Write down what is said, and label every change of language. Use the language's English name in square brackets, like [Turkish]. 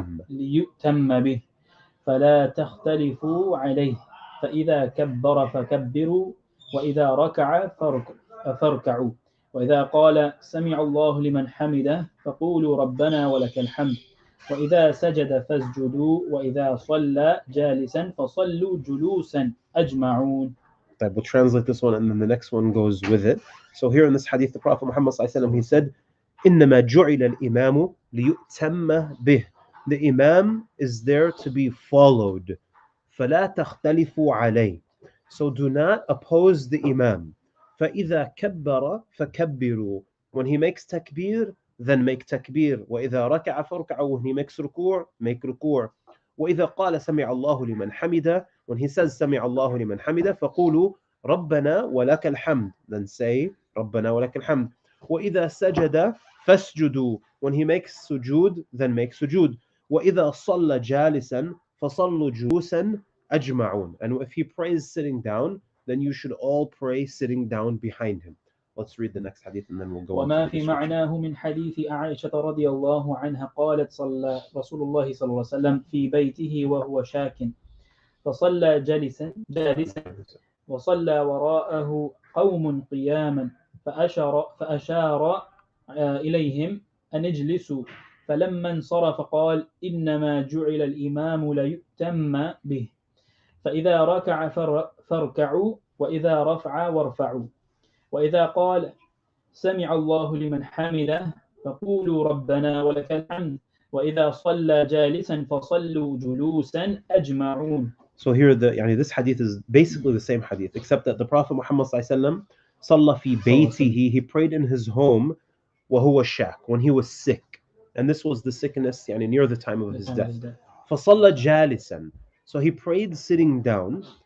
[Arabic] ليؤتم به فلا تختلفوا عليه فإذا كبر فكبروا وإذا ركع فاركعوا وإذا قال سمع الله لمن حمده فقولوا ربنا ولك الحمد وإذا سجد فاسجدوا وإذا صلى جالسا فصلوا جلوسا أجمعون. [English] We'll translate this one and then the next one goes with it. So here in this hadith, the Prophet Muhammad ﷺ, he said, [Arabic] إِنَّمَا جُعِلَ الْإِمَامُ لِيُؤْتَمَّ بِهِ. [English] The imam is there to be followed. [Arabic] فَلَا تَخْتَلِفُوا عَلَيْهِ. [English] So do not oppose the imam. [Arabic] فَإِذَا كَبَّرَ فَكَبِّرُوا. [English] When he makes takbir, then make takbir. [Arabic] وَإِذَا رَكَعَ فَارْكَعُوا. [English] When he makes ruku', make ruku'. [Arabic] وإذا قال سمع الله لمن حمده, [English] when he says [Arabic] سمع الله لمن حمده, فقولوا ربنا ولك الحمد, [English] then say [Arabic] ربنا ولك الحمد. وإذا سجد فاسجدوا. [English] When he makes sujood, then make sujood. [Arabic] وإذا صلى جالسا فصلوا جلوسا أجمعون. [English] And if he prays sitting down, then you should all pray sitting down behind him. Let's read the next hadith and then we'll go on. [Arabic] وما في معناه من حديث عائشة رضي الله عنها قالت صلى رسول الله صلى الله عليه وسلم في بيته وهو شاك فصلى جالسا وصلى وراءه قوم قياما فأشار إليهم أن اجلسوا فلما انصرف قال إنما جعل الإمام ليؤتم به فإذا ركع فاركعوا وإذا رفع وارفعوا وإذا قال سمع الله لمن حمده فقولوا ربنا ولك الحمد وإذا صلى جالسا فصلوا جلوسا أجمعون. [English] So here this hadith is basically the same hadith, except that the Prophet Muhammad ﷺ [Arabic] صلى في بيته, [English] he prayed in his home [Arabic] وهو شاك, [English] when he was sick, and this was the sickness near the time of his death. [Arabic] فصلى جالسا, [English] so he prayed sitting down.